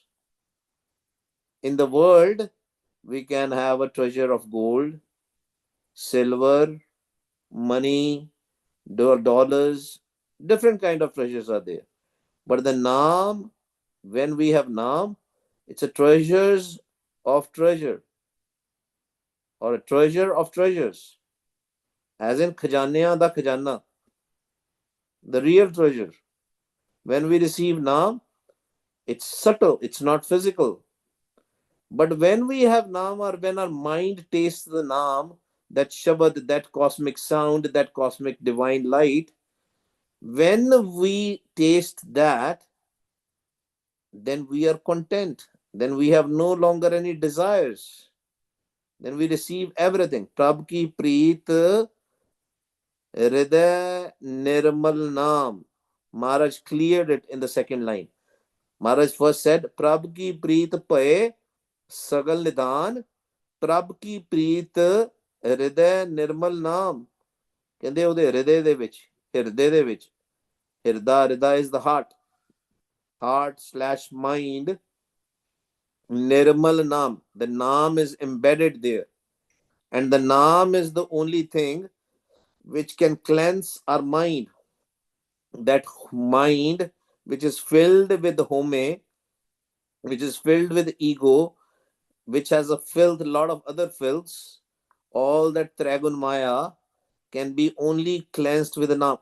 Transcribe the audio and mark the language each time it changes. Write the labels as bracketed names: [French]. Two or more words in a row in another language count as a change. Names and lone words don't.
[English] In the world, we can have a treasure of gold, silver, money, dollars, different kind of treasures are there. But the Naam, when we have Naam, it's a treasures of treasure, or a treasure of treasures, as in [Punjabi] ਖਜ਼ਾਨਿਆਂ ਦਾ ਖਜ਼ਾਨਾ, [English] the real treasure. When we receive Naam, it's subtle, it's not physical. But when we have Naam, or when our mind tastes the Naam, that Shabad, that cosmic sound, that cosmic divine light, when we taste that, then we are content. Then we have no longer any desires. Then we receive everything. [Punjabi] ਪ੍ਰਭ ਕੀ ਪ੍ਰੀਤ ਹ੍ਰਿਦੈ ਨਿਰਮਲ ਨਾਮ. [English] Maharaj cleared it in the second line. Maharaj first said, [Punjabi] ਪ੍ਰਭ ਕੀ ਪ੍ਰੀਤ ਪਾਏ ਸਗਲ ਨਿਧਾਨ. ਪ੍ਰਭ ਕੀ ਪ੍ਰੀਤ ਹ੍ਰਿਦੈ ਨਿਰਮਲ ਨਾਮ. ਕਹਿੰਦੇ ਉਹਦੇ ਹਿਰਦੇ ਦੇ ਵਿੱਚ, ਹਿਰਦੇ ਦੇ ਵਿੱਚ, ਹਿਰਦਾ [English] is the heart/mind. [Punjabi] ਨਿਰਮਲ ਨਾਮ. [English] The Naam is embedded there. And the Naam is the only thing which can cleanse our mind. That mind which is filled with home, which is filled with ego, which has a lot of other filths, all that Tragun Maya can be only cleansed with the Naam.